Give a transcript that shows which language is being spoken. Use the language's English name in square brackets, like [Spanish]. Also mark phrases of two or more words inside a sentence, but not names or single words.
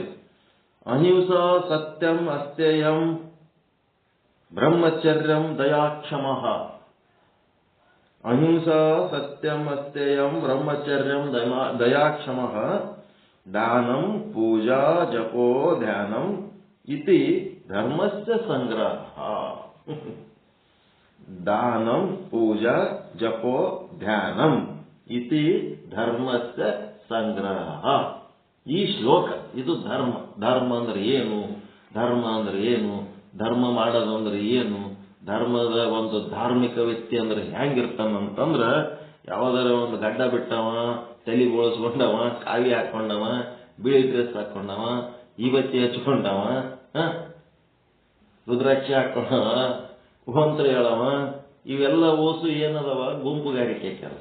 [Sanskrit] ಅಹಿಂಸಾ ಸತ್ಯಂ ಅಸ್ತೇಯಂ ಬ್ರಹ್ಮಚರ್ಯಂ ದಯಾಕ್ಷಮಃ. ಅಹಿಂಸಾ ಸತ್ಯಂ ಅಸ್ತೇಯಂ ಬ್ರಹ್ಮಚರ್ಯಂ ದಯಾಕ್ಷಮಃ ದಾನಂ ಪೂಜಾ ಜಪೋ ಧ್ಯಾನಂ ಇತಿ ಧರ್ಮಸ್ಯ ಸಂಗ್ರಹ. ದಾನಂ ಪೂಜಾ ಜಪೋ ಧ್ಯಾನಂ ಇತಿ ಧರ್ಮಸ್ಯ ಸಂಗ್ರಹ. [Kannada] ಈ ಶ್ಲೋಕ ಇದು ಧರ್ಮ. ಧರ್ಮ ಅಂದ್ರೆ ಏನು? ಧರ್ಮ ಅಂದ್ರೆ ಏನು, ಧರ್ಮ ಮಾಡೋದು ಅಂದ್ರೆ ಏನು, ಧರ್ಮದ ಒಂದು ಧಾರ್ಮಿಕ ವ್ಯಕ್ತಿ ಅಂದ್ರೆ ಹೆಂಗಿರ್ತಾನಂತಂದ್ರ ಯಾವ್ದಾರ ಒಂದು ಗಡ್ಡ ಬಿಟ್ಟವ, ತಲೆ ಬೋಳಿಸ್ಕೊಂಡವ, ಕಾವಿ ಹಾಕೊಂಡವ, ಬಿಳಿ ಡ್ರೆಸ್ ಹಾಕೊಂಡವ, ಈಬತ್ತಿ ಹಚ್ಕೊಂಡವ, ರುದ್ರಾಕ್ಷಿ ಹಾಕೊಂಡವ, ಮಂತ್ರ ಹೇಳವ, ಇವೆಲ್ಲ ಓಸು ಏನದವ ಗುಂಪುಗಾರಿಕೆ ಕೆಲಸ.